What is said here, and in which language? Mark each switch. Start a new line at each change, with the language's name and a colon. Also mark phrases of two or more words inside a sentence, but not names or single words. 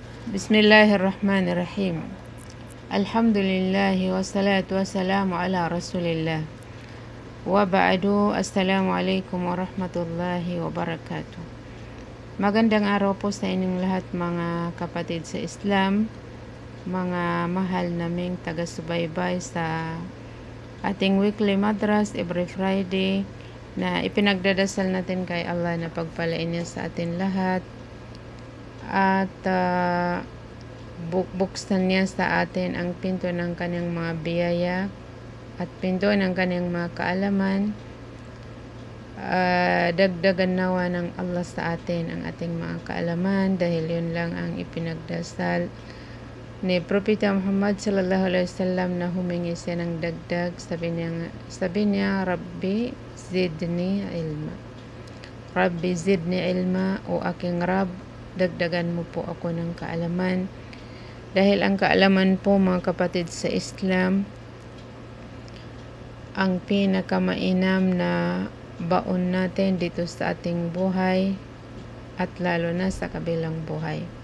Arabic: بسم الله الرحمن الرحيم. الحمد لله والصلاة والسلام على رسول الله. وبعد، السلام عليكم ورحمة الله وبركاته.
Filipino: Magandang araw po sa inyong lahat mga kapatid sa Islam, mga mahal naming taga-subaybay sa ating weekly madras
English: every Friday
Filipino: na ipinagdadasal natin kay Allah na pagpalain niya sa atin lahat at buksan niya sa atin ang pinto ng kanyang mga biyaya at pinto ng kanyang mga kaalaman. Dagdagan nawa ng Allah sa atin ang ating mga kaalaman dahil yun lang ang ipinagdasal ni Propeta Muhammad
Arabic: صلى الله عليه وسلم
Filipino: na humingi siya ng dagdag. Sabi niya,
Arabic: رب زدني علما. رب زدني علما,
Filipino: o aking Rab, dagdagan mo po ako ng kaalaman. Dahil ang kaalaman po mga kapatid sa Islam, ang pinakamainam na baon natin dito sa ating buhay at lalo na sa kabilang buhay.